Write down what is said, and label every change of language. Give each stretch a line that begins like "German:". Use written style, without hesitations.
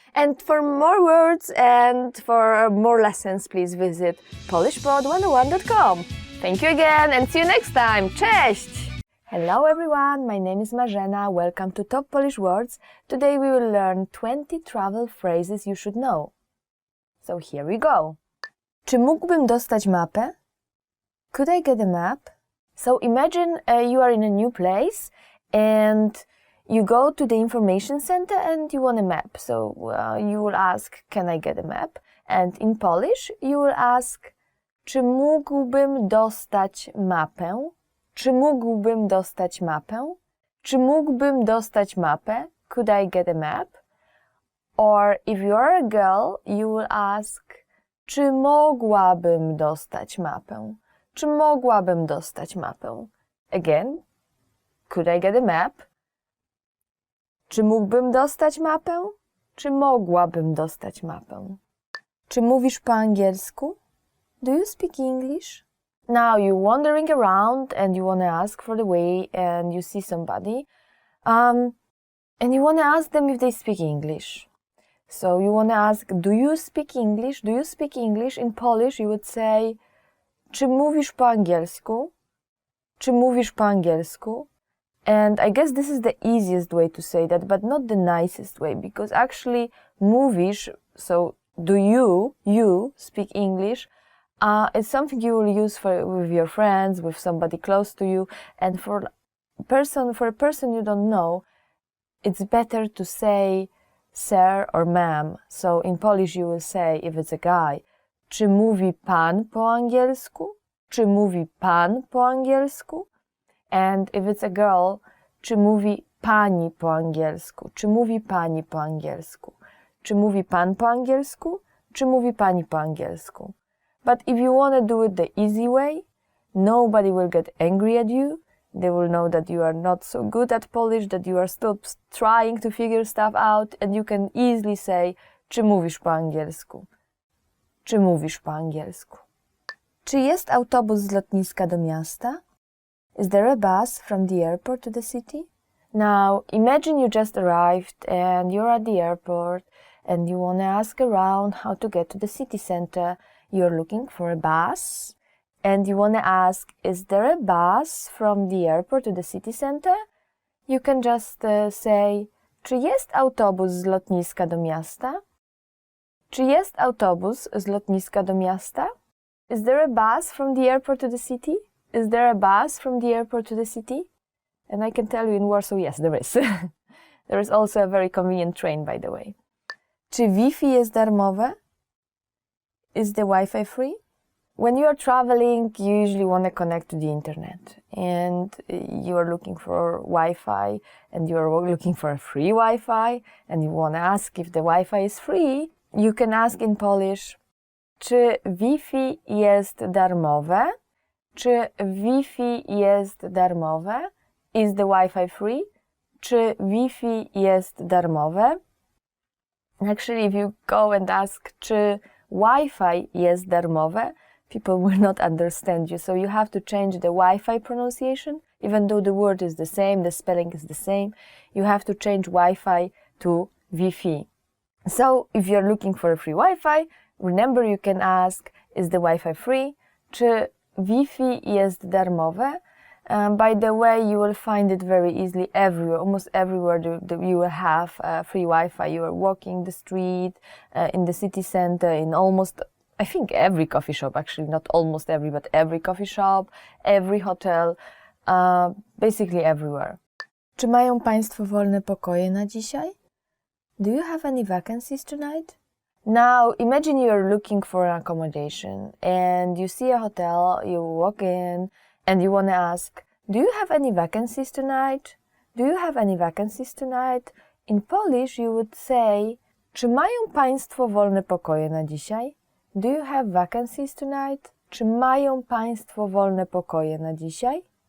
English: And for more words and for more lessons, please visit polishpod101.com. Thank you again and see you next time. Cześć! Hello everyone, my name is Marzena. Welcome to Top Polish Words. Today we will learn 20 travel phrases you should know. So here we go.
Polish: Czy mógłbym dostać mapę?
English: Could I get a map? So imagine you are in a new place and you go to the information center and you want a map. So you will ask, can I get a map? And in Polish you will ask,
Polish: czy mógłbym dostać mapę? Czy mógłbym dostać mapę? Czy mógłbym dostać mapę?
English: Could I get a map? Or if you are a girl, you will ask,
Polish: czy mogłabym dostać mapę? Czy mogłabym dostać mapę?
English: Again, could I get a map?
Polish: Czy mógłbym dostać mapę? Czy mogłabym dostać mapę? Czy mówisz po angielsku?
English: Do you speak English? Now you're wandering around and you want to ask for the way and you see somebody and you want to ask them if they speak English. So you want to ask, do you speak English? Do you speak English? In Polish you would say,
Polish: czy mówisz po angielsku? Czy mówisz po angielsku?
English: And I guess this is the easiest way to say that, but not the nicest way, because actually mówisz, so do you speak English, it's something you will use with your friends, with somebody close to you, and for a person you don't know, it's better to say sir or ma'am. So in Polish you will say, if it's a guy,
Polish: czy mówi pan po angielsku? Czy mówi pan po angielsku?
English: And if it's a girl,
Polish: czy mówi pani po angielsku? Czy mówi pani po angielsku? Czy mówi pan po angielsku? Czy mówi pani po angielsku?
English: But if you want to do it the easy way, nobody will get angry at you. They will know that you are not so good at Polish, that you are still trying to figure stuff out, and you can easily say,
Polish: czy mówisz po angielsku?
English: Czy mówisz po angielsku?
Polish: Czy jest autobus z lotniska do miasta?
English: Is there a bus from the airport to the city? Now, imagine you just arrived and you're at the airport and you want to ask around how to get to the city center. You're looking for a bus and you want to ask, is there a bus from the airport to the city center? You can just say,
Polish: czy jest autobus z lotniska do miasta? Czy jest autobus z lotniska do miasta?
English: Is there a bus from the airport to the city? Is there a bus from the airport to the city? And I can tell you in Warsaw, yes, there is. There is also a very convenient train, by the way.
Polish: Czy Wi-Fi jest darmowe?
English: Is the Wi-Fi free? When you are traveling, you usually want to connect to the internet. And you are looking for Wi-Fi, and you are looking for a free Wi-Fi, and you want to ask if the Wi-Fi is free. You can ask in Polish,
Polish: czy Wi-Fi jest darmowe? Czy Wi-Fi jest darmowe?
English: Is the Wi-Fi free?
Polish: Czy Wi-Fi jest darmowe?
English: Actually, if you go and ask,
Polish: czy Wi-Fi jest darmowe,
English: people will not understand you. So you have to change the Wi-Fi pronunciation. Even though the word is the same, the spelling is the same, you have to change Wi-Fi to Wi-Fi. So if you're looking for a free Wi-Fi, remember you can ask, is the Wi-Fi free?
Polish: Czy Wi-Fi jest darmowe?
English: By the way, you will find it very easily everywhere, almost everywhere you will have free Wi-Fi. You are walking the street, in the city center, in almost, I think every coffee shop, actually, not almost every, but every coffee shop, every hotel, basically everywhere.
Polish: Czy mają Państwo wolne pokoje na dzisiaj?
English: Do you have any vacancies tonight? Now, imagine you are looking for an accommodation and you see a hotel, you walk in and you want to ask, do you have any vacancies tonight? Do you have any vacancies tonight? In Polish you would say,
Polish: czy mają Państwo wolne pokoje na dzisiaj?
English: Do you have vacancies tonight?
Polish: Czy mają Państwo wolne pokoje na dzisiaj?